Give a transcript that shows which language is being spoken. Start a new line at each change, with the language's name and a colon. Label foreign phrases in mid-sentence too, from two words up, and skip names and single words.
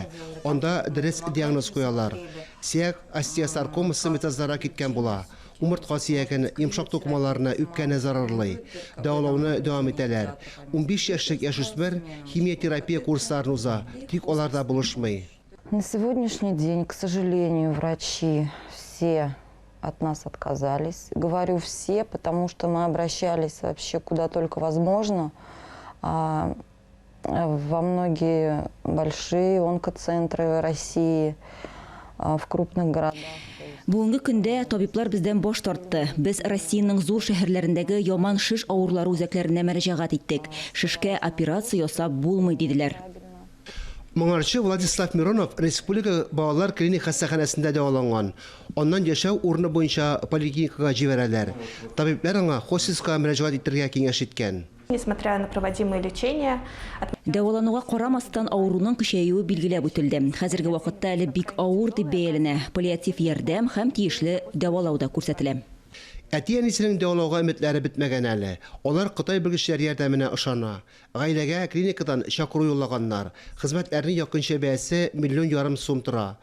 Tatar: Анда дөрес диагноз куялар. Сөяк остеосаркомасы метазларга киткән була. Умыртка сөяген, йомшак токмаларына үпкәне зарарлый. Дәвалауны дәвам итәләр. 15 яшьлек яшүсмер химиотерапия курсларын уза, тик аларда булышмый.
Russian: На сегодняшний день, к сожалению, врачи все от нас отказались. Говорю все, потому что мы обращались вообще куда только возможно. Во многие большие онкоцентры России, в крупных городах.
Tatar: Бүгенге көндә табиблар бездән баш тартты. Без Россиянең зур шәһәрләрендәге яман шиш авырулары үзәкләренә мөрәҗәгать иттек. Шишкә операция ясап булмый диделәр. Моңарчы Владислав Миронов республика балалар клиник хастаханәсендә дәваланган. Аннан яшәү урыны буенча поликлиникага җибәрәләр. Табиблар аңа хосписка мөрәҗәгать итәргә киңәш иткән.
Russian: Несмотря на проводимое лечение,
Tatar: Дәвалануга карамастан авыруның көчәюе билгеләп үтелде. Хәзерге вакытта әле бик авыр дип бәяләнә. Паллиатив ярдәм һәм тиешле дәвалауда күрсәтелә. Әти-әнисенең дәвалауга өметләре бетмәгән әле. Алар Кытай белгечләр ярдәменә ышана. Гаиләгә клиникадан чакыру юллаганнар. Хезмәтләрнең якынча бәясе миллион ярым сум тора.